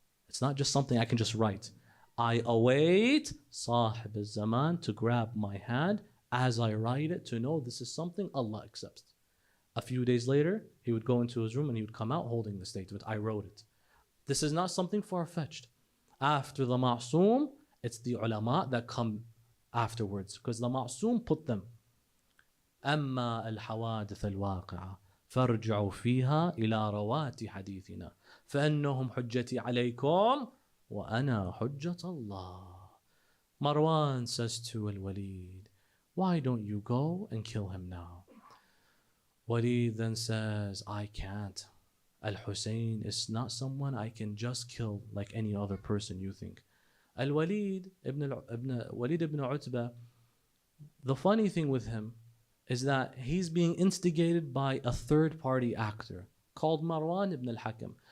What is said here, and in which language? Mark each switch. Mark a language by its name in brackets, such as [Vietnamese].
[English] It's not just something I can just write. I await Sahib al-Zaman to grab my hand as I write it to know this is something Allah accepts. A few days later, he would go into his room and he would come out holding the statement. I wrote it. This is not something far-fetched. After the Ma'soom, it's the ulama that come afterwards, because the Ma'soom put them. [Arabic] أما الحوادث الواقعة فارجعوا فيها إلى روات حديثنا فإنهم حجتي عليكم وأنا حجة الله. [English] Marwan says to Al-Walid, why don't you go and kill him now? Walid then says, I can't. Al-Hussein is not someone I can just kill like any other person you think. Al-Walid ibn Utbah, the funny thing with him is that he's being instigated by a third-party actor called Marwan ibn al-Hakam.